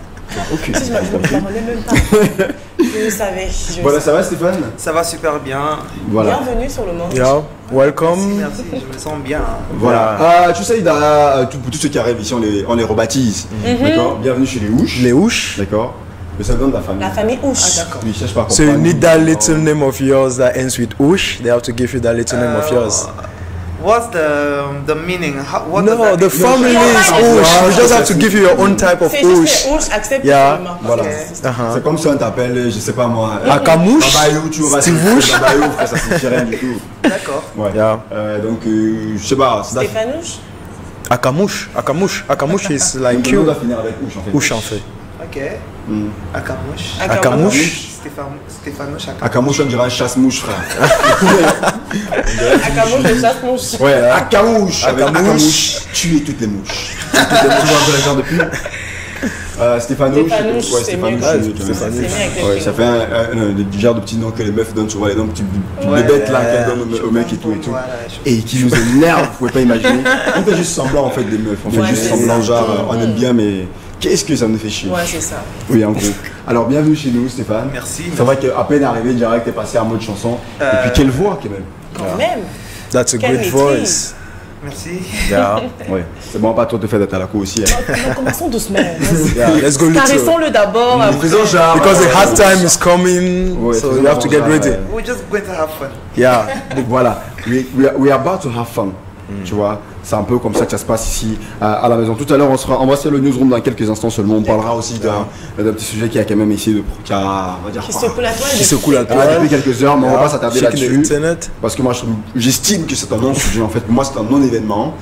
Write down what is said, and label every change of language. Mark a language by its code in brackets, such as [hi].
[fr] Si je ne me même pas. Je le savais. Voilà, ça va Stéphane? Ça va super bien. Voilà. Bienvenue sur le monde. [en] Welcome. [fr] Merci, je me sens bien. Voilà. Tu sais, pour tous ceux qui arrivent ici, on les rebaptise. D'accord. Bienvenue chez les Houches. Les Houches. D'accord. Mais ça donne de la famille. La famille Houche. D'accord. Oui, cherche pas. [en] So you need that little name of yours that ends with Houche. They have to give you that little name of yours. What's the meaning? No, the family is Houche. You just have to give you your own type of Houche. [fr] C'est Houche, accepte. Voilà. C'est comme si on t'appelle, je sais pas moi. Akamouche. Babayou, tu vois. Steve-Houche. Babayou, ça suffit rien du tout. D'accord. Ouais. Donc, je sais pas. Stéphanouche. [en] Akamouche. Akamouche is like you. you. [fr] On doit finir avec Houche en fait. Houche en fait. Ok. Akamouche. Akamouche. Stéphanouche. Akamouche, on dirait un chasse-mouche, frère. Akamouche de chasse-mouche. Ouais, Akamouche. Akamouche. Tuer toutes les mouches. Tu vois un peu la genre de pub. Stéphanouche. Ouais, Stéphanouche. Ça fait un genre de petits noms que les meufs donnent souvent, les noms des bêtes là qu'elles donnent aux mecs et tout. Et qui nous énervent, vous pouvez pas imaginer. On fait juste semblant en fait des meufs. On fait juste semblant, genre on aime bien, mais. Qu'est-ce que ça nous fait chier? Ouais, c'est ça. Oui, en gros. Alors, bienvenue chez nous, Stéphane. Merci. C'est vrai qu'à peine arrivé, direct, t'es passé en mode chanson. Et puis, quelle voix, quand même. Quand même. [en] That's a great voice. [fr] Merci. Ouais. C'est bon, pas trop te faire d'être à la cour aussi. Commençons doucement. [en] Let's go. [fr] Caressons-le d'abord. Faisons genre. [en] Because the hard time is coming, so you have to get ready. We're just going to have fun. Yeah. Voilà. We are about to have fun. [fr] Tu vois, c'est un peu comme ça que ça se passe ici à la maison. Tout à l'heure, on va se faire le newsroom dans quelques instants seulement. On parlera aussi d'un petit sujet qui a quand même essayé on va dire, Qui secoue la toile. Qui secoue la depuis toile. quelques heures, mais on va pas s'attarder là-dessus. Internet. Parce que moi, j'estime que c'est un non-sujet. En fait, pour moi, c'est un non-événement.